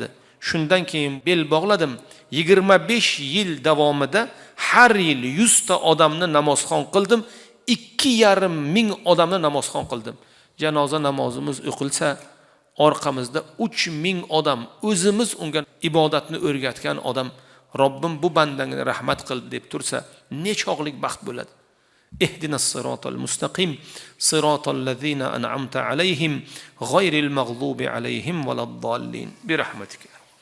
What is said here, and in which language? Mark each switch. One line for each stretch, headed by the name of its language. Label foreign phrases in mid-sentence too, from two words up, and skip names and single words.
Uzbek: Shundan keyin bel bog'ladim. 25 yil davomida har yil 100 ta odamni namozxon qildim. 2,5 ming odamni namozxon qildim. Janoza namozimiz o'qilsa, orqamizda 3 ming odam, o'zimiz unga ibodatni o'rgatgan odam, Robbim bu bandangni rahmat qil deb tursa, nechog'lik baxt bo'ladi.
Arabic: اهدنا الصراط المستقيم صراط الذين أنعمت عليهم غير المغضوب عليهم ولا الضالين. برحمتك.